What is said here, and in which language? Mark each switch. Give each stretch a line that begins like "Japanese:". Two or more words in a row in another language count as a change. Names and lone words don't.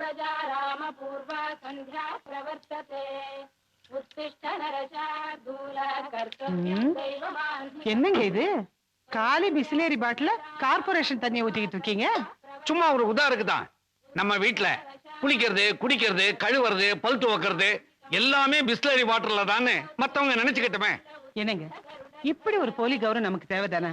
Sanskrit: पूर्वजा राम पूर्वा संध्या प्रवर्तते उत्तिष्ठ नरशार्दूल कर्तव्यं दैवमान्धिकम्
Tamil: என்னங்க இது காலி பிஸ்லேரி பாட்டில கார்ப்பரேஷன் தண்ணியை ஊத்திக்கிட்டு இருக்கீங்க? சும்மா ஒரு உதாருக்கு தான். நம்ம வீட்டுல குளிக்கிறது, குடிக்கிறது, கழுவுறது, பல் துவக்கிறது எல்லாமே பிஸ்லரி வாட்டர்ல தானே மத்தவங்க நினைச்சுக்கிட்டமே. என்னங்க இப்படி ஒரு போலி கௌரவம் நமக்கு தேவைதானே?